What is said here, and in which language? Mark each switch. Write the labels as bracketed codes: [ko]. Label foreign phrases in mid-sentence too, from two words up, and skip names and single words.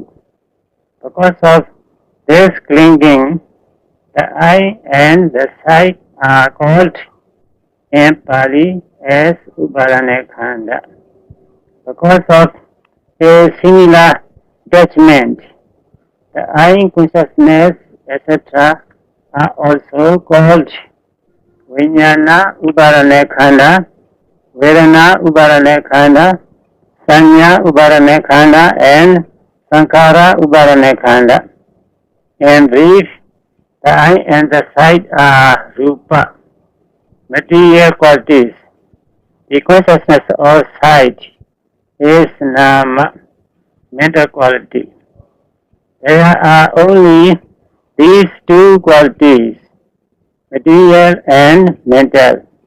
[en] Because of this clinging, the eye and the sight are called in Pali as Upadanakhanda. Because of a similar attachment, the I consciousness, etc., are also called [pi] Vijnana Uparane Khanda, Vedana Uparane Khanda, Sanya Uparane Khanda, and Sankhara Uparane Khanda. [en] In brief, the eye and the sight are rupa, material qualities. The consciousness of sight is nama, mental quality. There are only these two qualities, material and mental.